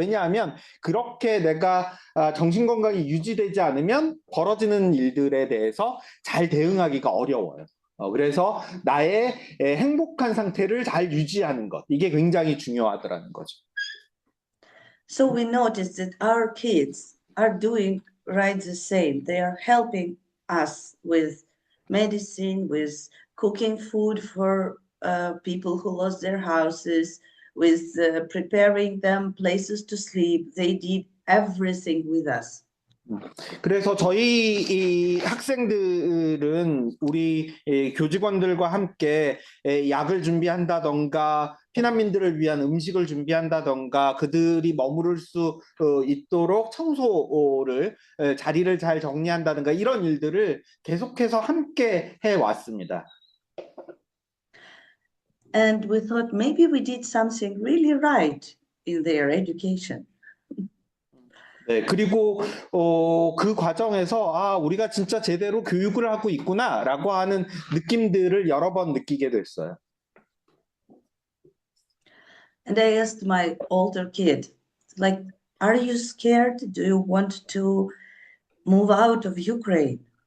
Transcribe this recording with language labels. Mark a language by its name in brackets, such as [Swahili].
[Korean] 왜냐하면 그렇게 내가 정신 건강이 유지되지 않으면 벌어지는 일들에 대해서 잘 대응하기가 어려워요. 그래서 나의 행복한 상태를 잘 유지하는 것. 이게 굉장히 중요하더라는 거죠. [English] So we noticed that our kids are doing right the same. They are helping us with medicine, with cooking food for people who lost their houses, with preparing them places to sleep. They did everything with us. [Korean] 그래서 저희 이 학생들은 우리 교직원들과 함께 약을 준비한다던가 피난민들을 위한 음식을 준비한다던가 그들이 머무를 수 있도록 청소를 자리를 잘 정리한다든가 이런 일들을 계속해서 함께 해왔습니다. [English] And we thought maybe we did something really right in their education. [Korean] 네, 그리고 그 과정에서 우리가 진짜 제대로 교육을 하고 있구나라고 하는 느낌들을 여러 번 느끼게 됐어요. [English] And I asked my older kid, like, are you scared? Do you want to move out of Ukraine?